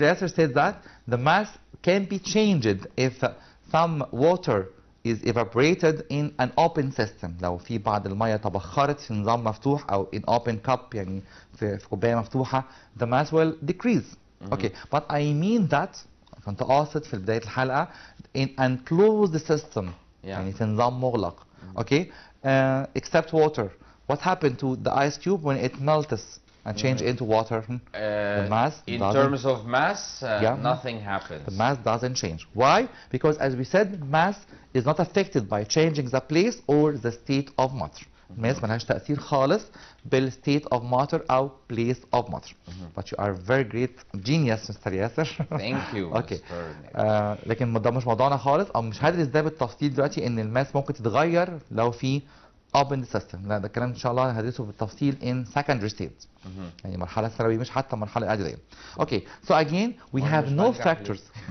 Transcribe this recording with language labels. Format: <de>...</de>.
<en>Yasser said that the mass can be changed if some water is evaporated in an open system.</en> <ar>لو في بعض المية تبخرت في نظام مفتوح أو</ar> <en>in open cup</en> <ar>يعني في كوباية مفتوحة,</ar> <en>the mass will decrease. Okay. But I mean that</en> <ar>كنت قاصد في بداية الحلقة</ar> <en>in enclosed system.</en> <ar>يعني في نظام مغلق.</ar> <en>Okay. Except water. What happened to the ice cube when it melts and change into water? The mass in terms of mass, nothing happens. The mass doesn't change. Why? Because as we said, mass is not affected by changing the place or the state of matter.</en> <ar>الماس ملهاش تأثير خالص بال</ar> <en>state of matter</en> <ar>أو</ar> <en>place of matter. But you are very great genius, Mr. Yasser. Thank you. Okay.</en> <ar>لكن ده مش موضوعنا خالص أو مش هدرس ده بالتفصيل دلوقتي إن الماس ممكن تتغير لو في open system. لا ده الكلام إن شاء الله هدرسه بالتفصيل</ar> <en>in secondary state.</en> <ar>يعني مرحلة ثانوية مش حتى مرحلة إعدادية.</ar> <en>Okay. So again we have no factors.</en>